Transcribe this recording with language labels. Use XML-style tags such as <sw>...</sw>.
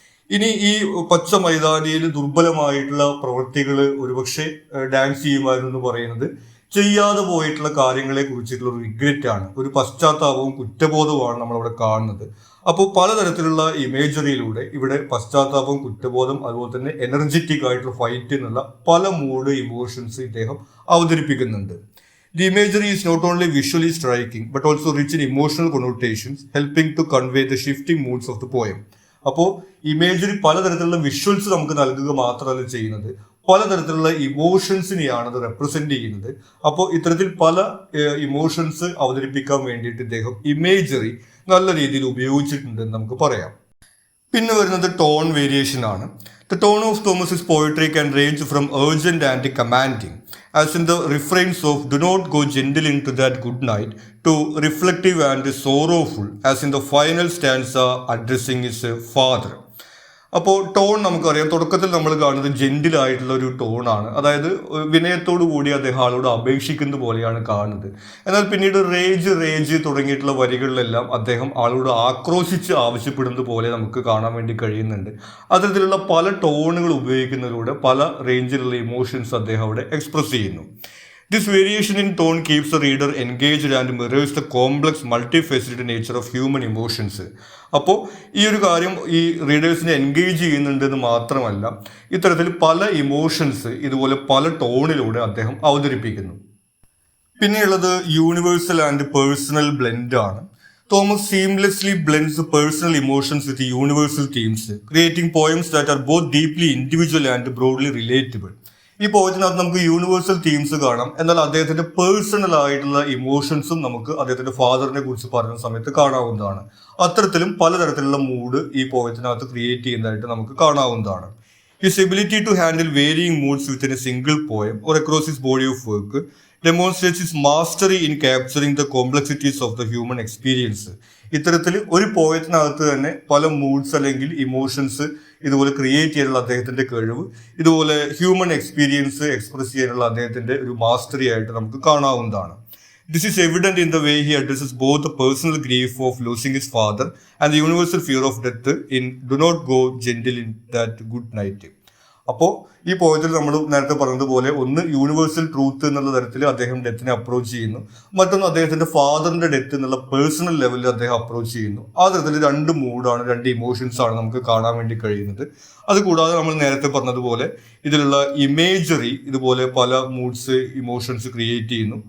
<ml>ഇനി ഈ പച്ച മൈതാനിയിൽ ദുർബലമായിട്ടുള്ള പ്രവൃത്തികൾ ഒരുപക്ഷെ ഡാൻസ് ചെയ്യുമായിരുന്നു എന്ന് പറയുന്നത് ചെയ്യാതെ പോയിട്ടുള്ള കാര്യങ്ങളെ കുറിച്ചിട്ടുള്ള ഒരു റിഗ്രറ്റ് ആണ്, ഒരു പശ്ചാത്താപവും കുറ്റബോധവുമാണ് നമ്മളവിടെ കാണുന്നത്. അപ്പോൾ പലതരത്തിലുള്ള ഇമേജറിയിലൂടെ ഇവിടെ പശ്ചാത്താപം, കുറ്റബോധം, അതുപോലെ തന്നെ എനർജറ്റിക് ആയിട്ടുള്ള ഫൈറ്റ് എന്നുള്ള പല മൂഡ് ഇമോഷൻസ് ഇദ്ദേഹം അവതരിപ്പിക്കുന്നുണ്ട്.</ml> <en>The imagery is not only visually striking but also rich in emotional connotations, helping to convey the shifting moods of the poem.</en> <ml>അപ്പോൾ ഇമേജറി പലതരത്തിലുള്ള വിഷ്വൽസ് നമുക്ക് നൽകുക മാത്രമല്ല ചെയ്യുന്നത്, പലതരത്തിലുള്ള ഇമോഷൻസിനെയാണ് അത് റെപ്രസെന്റ് ചെയ്യുന്നത്. അപ്പോൾ ഇത്തരത്തിൽ പല ഇമോഷൻസ് അവതരിപ്പിക്കാൻ വേണ്ടിയിട്ട് ഇദ്ദേഹം ഇമേജറി നല്ല രീതിയിൽ ഉപയോഗിച്ചിട്ടുണ്ടെന്ന് നമുക്ക് പറയാം. പിന്നെ വരുന്നത് ടോൺ വേരിയേഷൻ ആണ്.</ml> <en>The tone of Thomas's poetry can range from urgent and commanding, as in the refrains of "Do not go gentle into that good night," to reflective and sorrowful, as in the final stanza addressing his father.</en> <ml>അപ്പോൾ tone നമുക്കറിയാം, തുടക്കത്തിൽ നമ്മൾ കാണുന്നത് gentle ആയിട്ടുള്ള ഒരു ടോണാണ്, അതായത് വിനയത്തോടു കൂടി അദ്ദേഹം ആളോട് അപേക്ഷിക്കുന്ന പോലെയാണ് കാണുന്നത്. എന്നാൽ പിന്നീട് റേജ് തുടങ്ങിയിട്ടുള്ള വരികളിലെല്ലാം അദ്ദേഹം ആളോട് ആക്രോശിച്ച് ആവശ്യപ്പെടുന്നത് പോലെ നമുക്ക് കാണാൻ വേണ്ടി കഴിയുന്നുണ്ട്. അത്തരത്തിലുള്ള പല ടോണുകൾ ഉപയോഗിക്കുന്നതിലൂടെ പല റേഞ്ചിലുള്ള ഇമോഷൻസ് അദ്ദേഹം അവിടെ എക്സ്പ്രസ് ചെയ്യുന്നു.</ml> <en>This variation in tone keeps the reader engaged and mirrors the complex, multifaceted nature of human emotions.</en> <ml>അപ്പോൾ ഈ ഒരു കാര്യം ഈ റീഡേഴ്സിനെ എൻഗേജ് ചെയ്യുന്നുണ്ടെന്ന് മാത്രമല്ല, ഇത്തരത്തിൽ പല ഇമോഷൻസ് ഇതുപോലെ പല ടോണിലൂടെ അദ്ദേഹം അവതരിപ്പിക്കുന്നു. പിന്നെയുള്ളത്</ml> <en>Universal and personal blend ആണ്. Thomas seamlessly blends personal emotions with universal themes, creating poems that are both deeply individual and broadly relatable.</en> <ml>ഈ പോയത്തിനകത്ത് നമുക്ക് യൂണിവേഴ്സൽ തീംസ് കാണാം, എന്നാൽ അദ്ദേഹത്തിന്റെ പേഴ്സണൽ ആയിട്ടുള്ള ഇമോഷൻസും നമുക്ക് അദ്ദേഹത്തിന്റെ ഫാദറിനെ കുറിച്ച് പറയുന്ന സമയത്ത് കാണാവുന്നതാണ്. അത്തരത്തിലും പലതരത്തിലുള്ള മൂഡ് ഈ പോയത്തിനകത്ത് ക്രിയേറ്റ് ചെയ്യുന്നതായിട്ട് നമുക്ക് കാണാവുന്നതാണ്.</ml> <en>His ability to handle varying moods within a single poem or across his body of work demonstrates his mastery in capturing the complexities of the human experience.</en> <ml>ഇത്തരത്തിൽ ഒരു പോയത്തിനകത്ത് തന്നെ പല മൂഡ്സ് അല്ലെങ്കിൽ ഇമോഷൻസ് ഇതുപോലെ ക്രിയേറ്റ് ചെയ്യാനുള്ള അദ്ദേഹത്തിന്റെ കഴിവ്, ഇതുപോലെ ഹ്യൂമൻ എക്സ്പീരിയൻസ് എക്സ്പ്രസ് ചെയ്യാനുള്ള അദ്ദേഹത്തിന്റെ ഒരു മാസ്റ്ററി ആയിട്ട് നമുക്ക് കാണാവുന്നതാണ്.</ml> <en>This is evident in the way he addresses both the personal grief of losing his father and the universal fear of death in "Do not go gentle in that good night."</en> <ml>അപ്പോൾ ഈ പോയത്തിൽ നമ്മൾ നേരത്തെ പറഞ്ഞതുപോലെ ഒന്ന് universal truth എന്നുള്ള തരത്തിൽ അദ്ദേഹം ഡെത്തിനെ approach ചെയ്യുന്നു, മറ്റൊന്ന് അദ്ദേഹത്തിന്റെ ഫാദറിന്റെ ഡെത്ത് എന്നുള്ള പേഴ്സണൽ ലെവലിൽ അദ്ദേഹം അപ്രോച്ച് ചെയ്യുന്നു. ആ തരത്തിൽ രണ്ട് മൂഡാണ്, രണ്ട് ഇമോഷൻസ് ആണ് നമുക്ക് കാണാൻ വേണ്ടി കഴിയുന്നത്. അതുകൂടാതെ നമ്മൾ നേരത്തെ പറഞ്ഞതുപോലെ ഇതിലുള്ള ഇമേജറി ഇതുപോലെ പല മൂഡ്സ് ഇമോഷൻസ് ക്രിയേറ്റ് ചെയ്യുന്നു.</ml>